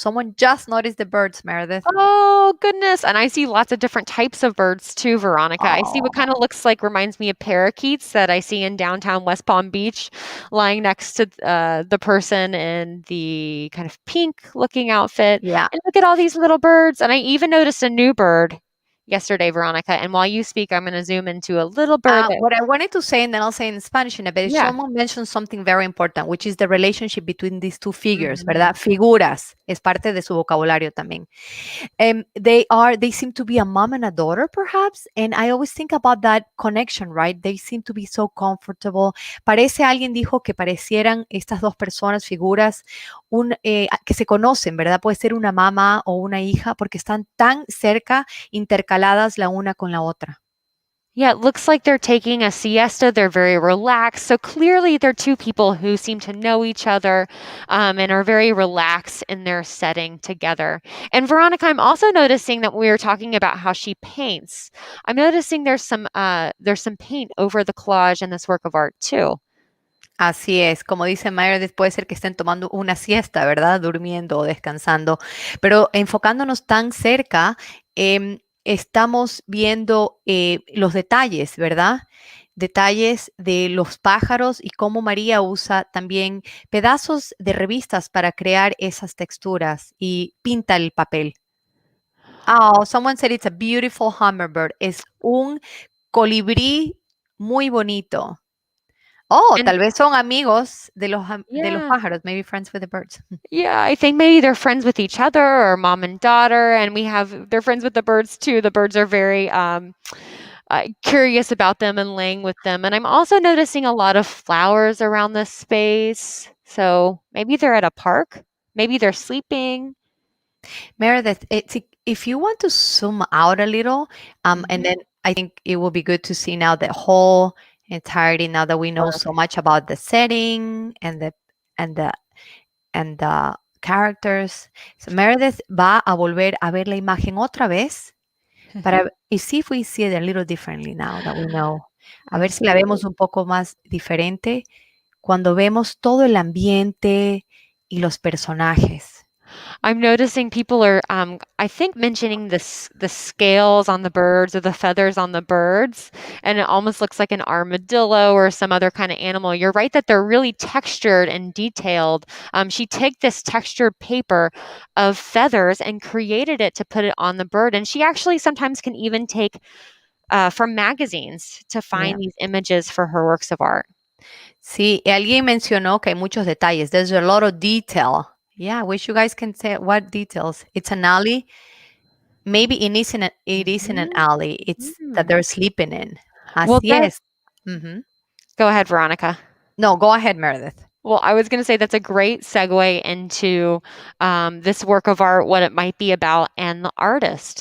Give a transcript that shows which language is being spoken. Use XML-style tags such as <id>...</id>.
<en>Someone just noticed the birds, Meredith. Oh, goodness. And I see lots of different types of birds too, Veronica. I see what kind of reminds me of parakeets that I see in downtown West Palm Beach lying next to the person in the kind of pink looking outfit. Yeah. And look at all these little birds. And I even noticed a new bird yesterday, Veronica. And while you speak, I'm going to zoom into a little bird. What I wanted to say, and then I'll say in Spanish in a bit, someone mentioned something very important, which is the relationship between these two figures,</en> <es>¿verdad? Figuras, es parte de su vocabulario también.</es> <en>They seem to be a mom and a daughter, perhaps, and I always think about that connection, right? They seem to be so comfortable.</en> <es>Alguien dijo que parecieran estas dos personas, figuras, que se conocen, ¿verdad? Puede ser una mamá o una hija, porque están tan cerca, intercaladas la una con la otra.</es> <en>Yeah, it looks like they're taking a siesta. They're very relaxed. So clearly they're two people who seem to know each other and are very relaxed in their setting together. And Veronica, I'm also noticing that we were talking about how she paints. I'm noticing there's some paint over the collage in this work of art too.</en> <es>Así es, como dice Meredith, puede ser que estén tomando una siesta, ¿verdad? Durmiendo o descansando. Pero enfocándonos tan cerca, estamos viendo los detalles, ¿verdad? detalles de los pájaros y cómo María usa también pedazos de revistas para crear esas texturas y pinta el papel.</es> <en>Oh, someone said it's a beautiful hummingbird.</en> <es>Es un colibrí muy bonito.</es> <en>Oh, And</en> <es>tal vez son amigos de de los</es> <en>yeah. pájaros, maybe friends with the birds. Yeah, I think maybe they're friends with each other or mom and daughter, and they're friends with the birds too. The birds are very curious about them and laying with them. And I'm also noticing a lot of flowers around this space. So maybe they're at a park. Maybe they're sleeping. Meredith, if you want to zoom out a little, and Mhm. then I think it will be good to see now the whole entirety now that we know so Perfect. much about the setting and the characters. So</en> <es>Meredith va a volver a ver la imagen otra vez y</es> <en>see if we see it a little differently now that we know.</en> <es>A ver si la</es> <en>Absolutely.</en> <es>vemos un poco más diferente cuando vemos todo el ambiente y los personajes.</es> <en>I'm noticing people are, I think, mentioning the scales on the birds or the feathers on the birds, and it almost looks like an armadillo or some other kind of animal. You're right that they're really textured and detailed. She took this textured paper of feathers and created it to put it on the bird, and she actually sometimes can even take from magazines to Yeah. find these images for her works of art.</en> <es>Sí, y alguien mencionó que hay muchos detalles.</es> <en>There's a lot of detail. Yeah, I wish you guys can say what details. It's an alley. Maybe it isn't an Mhm. alley. It's that Mm. they're sleeping in. Well,</en> <es>Así</es> <en>that</en> <es>es. Ujú.</es> <en>Go ahead, Veronica. No, go ahead, Meredith. Well, I was going to say that's a great segue into this work of art, what it might be about, and the artist.</en>